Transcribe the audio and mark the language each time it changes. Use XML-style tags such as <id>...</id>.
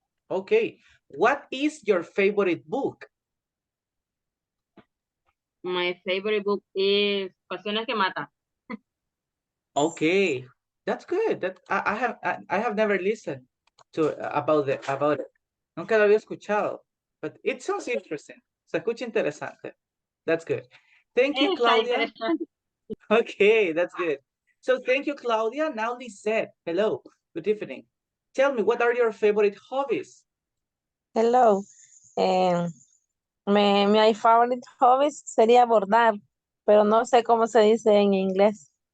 <en>Okay. What is your favorite book? My favorite book is Pasiones que Matan. Okay, that's good. That I have never listened to about it.</en> <es>Nunca lo había escuchado,</es> <en>but it sounds interesting.</en> <es>Se escucha interesante.</es> <en>That's good. Thank you,</en> <es>Está</es> <en>Claudia.</en> <es>interesante.</es> <en>Okay, that's good. So thank you, Claudia. Now Lisette, hello, good evening. Tell me, what are your favorite hobbies? Hello. My favorite hobbies</en> <es>sería bordar, pero no sé cómo se dice en inglés.</es>